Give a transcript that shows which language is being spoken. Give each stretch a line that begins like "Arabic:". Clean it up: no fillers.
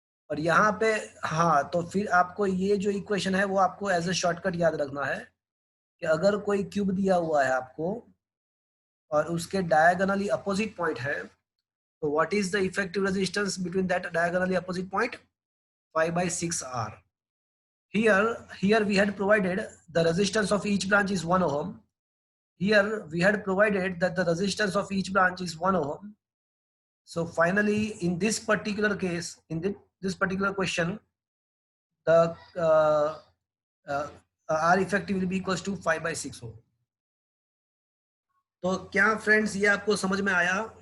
Hindi: और यहाँ पे हाँ, तो फिर आपको ये जो इक्वेशन है वो आपको एज ए शॉर्टकट याद रखना है कि अगर कोई क्यूब दिया हुआ है आपको और उसके डायगोनली अपोजिट पॉइंट है, तो
English: What is the effective resistance between that diagonally opposite point? 5/6R. Here we had provided the resistance of each branch is 1 ohm. Here we had provided that the resistance of each branch is 1 ohm. So finally, in this particular case, in this particular question, the R effective will be equals to 5/6 ohm.
Hindi: तो क्या friends ये आपको समझ में आया?